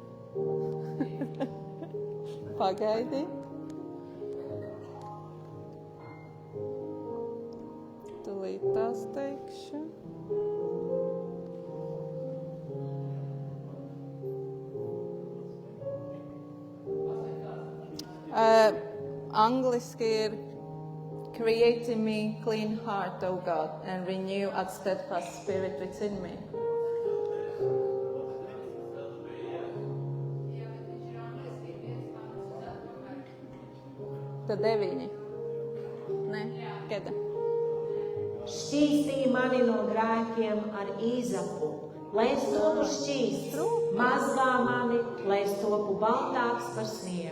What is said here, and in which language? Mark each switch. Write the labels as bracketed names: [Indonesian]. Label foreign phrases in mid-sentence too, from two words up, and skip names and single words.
[Latvian] Pagaidi. Tūlīt tās teikšu. Angliski ir [English] Create in me clean heart, O God, and renew a steadfast spirit within me. [Latvian] Tad 9. Ne, keda? Šķīstīja mani no grēkiem ar īzapu, lai es topu šķīsts, mazgā mani, lai es topu baltāks par sniegu.